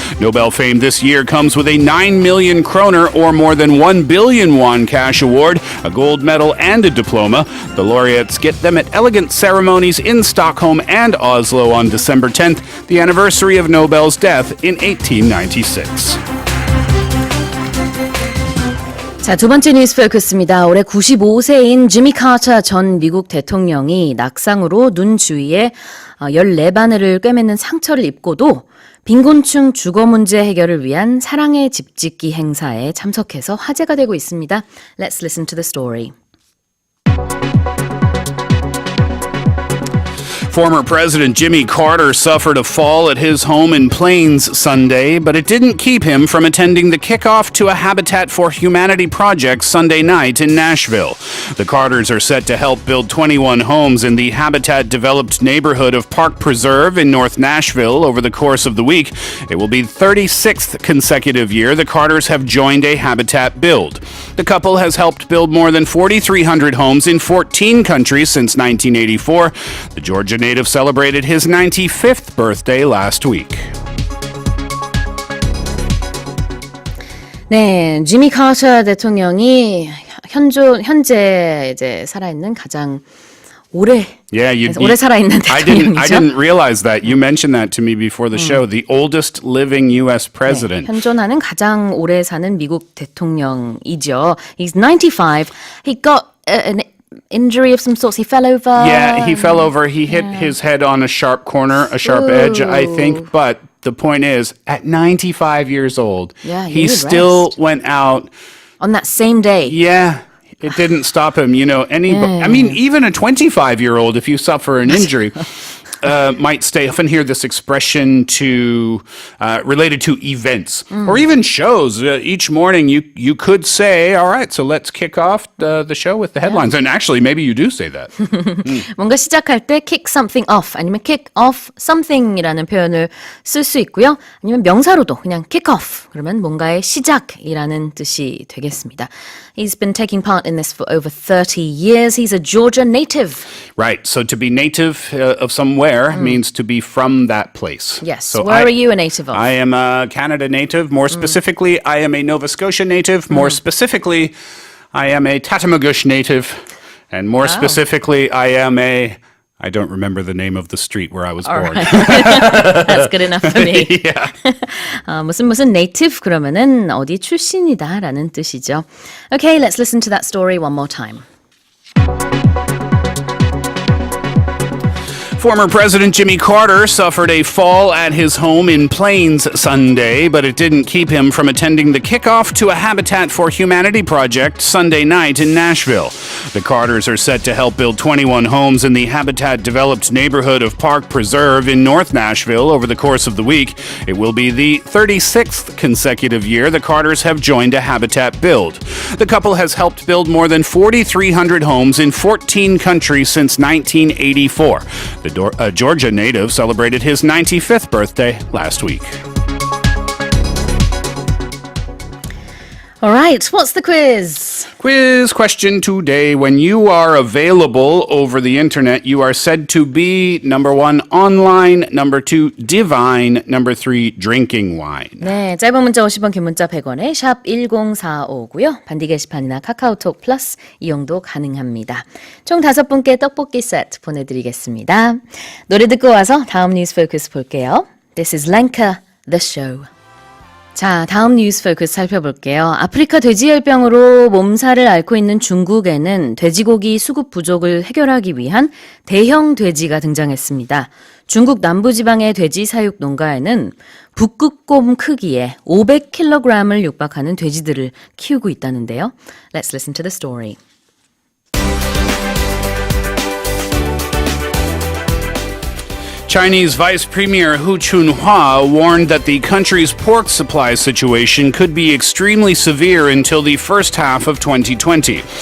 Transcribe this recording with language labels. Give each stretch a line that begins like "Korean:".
English: Nobel fame this year comes with a 9 million kroner or more than 1 billion won cash award, a gold medal, and a diploma. The laureates get them at elegant ceremonies in Stockholm and Oslo on December 10th, the anniversary of Nobel's death in 1896.
Korean: 자, 두 번째 뉴스 포커스입니다. 올해 95세인 지미 카터 전 미국 대통령이 낙상으로 눈 주위에 14바늘을 꿰매는 상처를 입고도 빈곤층 주거 문제 해결을 위한 사랑의 집짓기 행사에 참석해서 화제가 되고 있습니다.
English: Let's listen to the story. Former President Jimmy Carter suffered a fall at his home in Plains Sunday, but it didn't keep him from attending the kickoff to a Habitat for Humanity project Sunday night in Nashville. The Carters are set to help build 21 homes in the Habitat-developed neighborhood of Park Preserve in North Nashville over the course of the week. It will be the 36th consecutive year the Carters have joined a Habitat build. The couple has helped build more than 4,300 homes in 14 countries since 1984. The Georgia native celebrated his 95th birthday last week.
Korean: 네, 지미 카터 대통령이 현재 이제 살아있는 가장 오래 살아있는 대통령이죠.
English: I didn't realize that. You mentioned that to me before the show. The oldest living U.S. president.
Korean: 네, 현존하는 가장 오래 사는 미국 대통령이죠.
English: He's 95. He got an injury of some sorts. He fell over. Yeah, he fell over. He hit his head on a sharp corner, a sharp edge, I think. But the point is, at 95 years old, he still went out. On that same day. Yeah. It didn't stop him, I mean, even a 25-year-old, if you suffer an injury, might stay. I often hear this expression related to events or even shows. Each morning, you could say, "All right, so let's kick off the show with the headlines." And actually, maybe you do say that.
Korean: 뭔가 시작할 때
English: kick something off
Korean: 아니면
English: kick off something
Korean: 이라는 표현을 쓸 수 있고요. 아니면 명사로도 그냥
English: kick off
Korean: 그러면 뭔가의 시작이라는 뜻이 되겠습니다.
English: He's been taking part in this for over 30 years. He's a Georgia native. Right. So to be native of somewhere means to be from that place. Yes. So Where are you a native of? I am a Canada native. More specifically, I am a Nova Scotia native. More specifically, I am a Tatamagouche native. And more specifically, I don't remember the name of the street where I was born. Right. That's good enough for me. Yeah.
Korean: 무슨 native 그러면은 어디 출신이다라는 뜻이죠.
English: Okay, let's listen to that story one more time. Former President Jimmy Carter suffered a fall at his home in Plains Sunday, but it didn't keep him from attending the kickoff to a Habitat for Humanity project Sunday night in Nashville. The Carters are set to help build 21 homes in the Habitat-developed neighborhood of Park Preserve in North Nashville over the course of the week. It will be the 36th consecutive year the Carters have joined a Habitat build. The couple has helped build more than 4,300 homes in 14 countries since 1984. The Georgia native celebrated his 95th birthday last week. All right, what's the quiz? Quiz question today. When you are available over the internet, you are said to be number 1, online, number 2, divine, number 3, drinking wine.
Korean: 네, 짧은 문자 50원, 긴 문자 100원에 샵 1045고요. 반디 게시판이나 카카오톡 플러스 이용도 가능합니다. 총 5분께 떡볶이 세트 보내드리겠습니다. 노래 듣고 와서 다음 뉴스 포커스 볼게요.
English: This is Lenka, the show.
Korean: 자, 다음 뉴스 포커스 살펴볼게요. 아프리카 돼지열병으로 몸살을 앓고 있는 중국에는 돼지고기 수급 부족을 해결하기 위한 대형 돼지가 등장했습니다. 중국 남부지방의 돼지 사육 농가에는 북극곰 크기의 500kg을 육박하는 돼지들을 키우고 있다는데요.
English: Let's listen to the story. Chinese Vice Premier Hu Chunhua warned that the country's pork supply situation could be extremely severe until the first half of 2020.